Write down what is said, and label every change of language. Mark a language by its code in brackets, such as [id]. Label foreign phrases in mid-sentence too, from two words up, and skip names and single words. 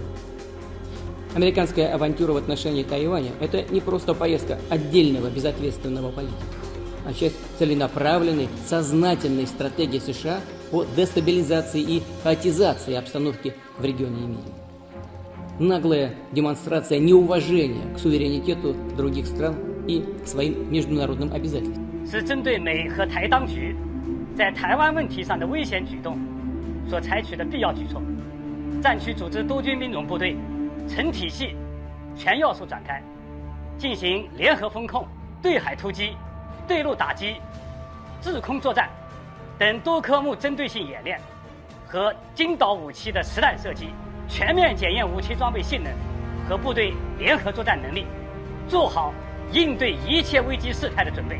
[ru] Американская авантюра в отношении Тайваня – это не просто поездка отдельного безответственного политика, а часть целенаправленной, сознательной стратегии США по дестабилизации и хаотизации обстановки в регионе и мире. Наглая демонстрация неуважения к суверенитету других стран и к своим международным обязательствам. [zh] 是针对美和台当局在台湾问题上的危险举动所采取的必要举措，战区组织多军兵种部队，成体系、全要素展开，进行联合封控、对海突击、对陆打击、制空作战等多科目针对性演练和精导武器的实弹射击，全面检验武器装备性能和部队联合作战能力，做好应对一切危机事态的准备。